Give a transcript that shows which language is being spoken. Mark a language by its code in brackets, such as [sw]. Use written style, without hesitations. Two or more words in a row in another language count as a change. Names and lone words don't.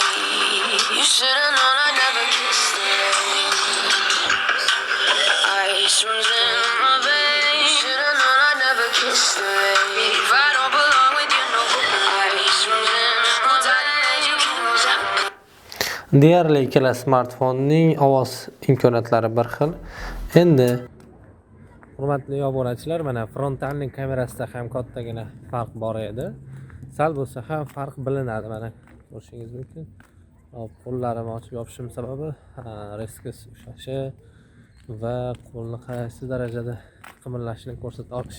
[en] You should've known I never kissed the rain. Ice runs in my veins. You should've known I never kissed the rain. If I don't belong with you, no. Ice runs in my veins. You can't. [uz] Deyarli ikkala smartfonning ovoz imkoniyatlari bir xil. Endi hurmatli obunachilar, mana frontalning kamerasida ham kattagina farq bor edi. Sal bo'lsa ham farq bilinadi, mana ko'rishingiz mumkin. Qo'llarimni ochib yopishim sababi reskus ushlashi va qo'lni qaysi darajada qimirlashini ko'rsata olishi.